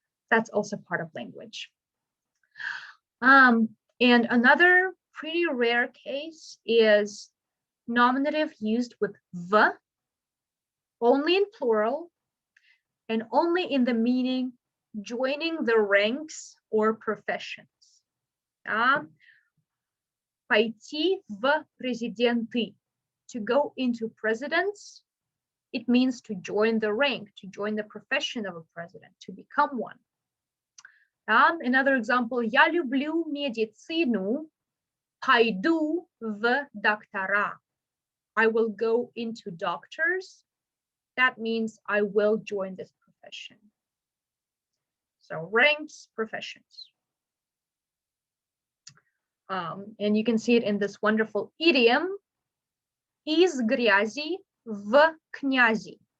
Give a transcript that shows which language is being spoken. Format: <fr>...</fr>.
<en>That's also part of language. And another pretty rare case is nominative used with v, only in plural, and only in the meaning joining the ranks or professions.</en> <ru>Пойти в президенты,</ru> <en>to go into presidents, it means to join the rank, to join the profession of a president, to become one. Another example,</en> <ru>я люблю медицину, пойду в доктора.</ru> <en>I will go into doctors. That means I will join this profession. So ranks, professions. And you can see it in this wonderful idiom,</en> <ru>из грязи в князи.</ru>